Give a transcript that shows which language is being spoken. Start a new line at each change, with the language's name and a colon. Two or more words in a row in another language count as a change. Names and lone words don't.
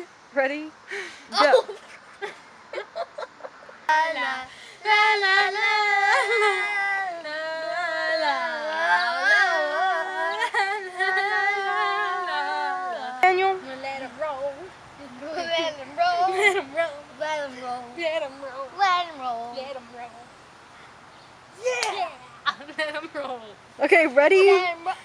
English: Ready? Go. Oh. La la la la la la la. Daniel. Let 'em roll. Let 'em roll. Let 'em roll. Let 'em roll. Let 'em roll. Let 'em roll. Let 'em roll. Yeah. Let 'em roll. Okay, ready? Let 'em